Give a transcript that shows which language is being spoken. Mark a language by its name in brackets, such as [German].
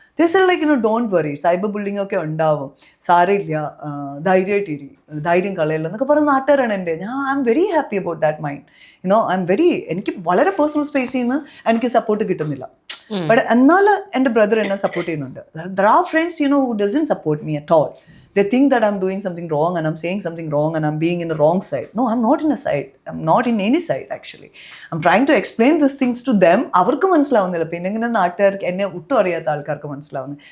[English] this like don't worry, [Malayalam] cyber bullying ഒക്കെ ഉണ്ടാവും, സാരമില്ല, ധൈര്യമായിട്ടിരി, ധൈര്യം കളയല്ലോ എന്നൊക്കെ പറയുന്ന നാട്ടുകാരാണ് എൻ്റെ. [English] I am very happy about that mind. [Malayalam] എനിക്ക് വളരെ പേഴ്സണൽ സ്പേസിൽ നിന്ന് എനിക്ക് സപ്പോർട്ട് കിട്ടുന്നില്ല. But എന്നാൽ എൻ്റെ ബ്രദർ എന്നെ സപ്പോർട്ട് ചെയ്യുന്നുണ്ട്. [English] There are friends, who doesn't support me at all. They think that I'm doing something wrong and I'm saying something wrong and I'm being in the wrong side. No, I'm not in a side. I'm not in any side actually. I'm trying to explain these things to them. [Malayalam] അവർക്ക് മനസ്സിലാവുന്നില്ല. പിന്നെ ഇങ്ങനെ നാട്ടുകാർക്ക്, എന്നെ ഒട്ടും അറിയാത്ത ആൾക്കാർക്ക് മനസ്സിലാവുന്നത്.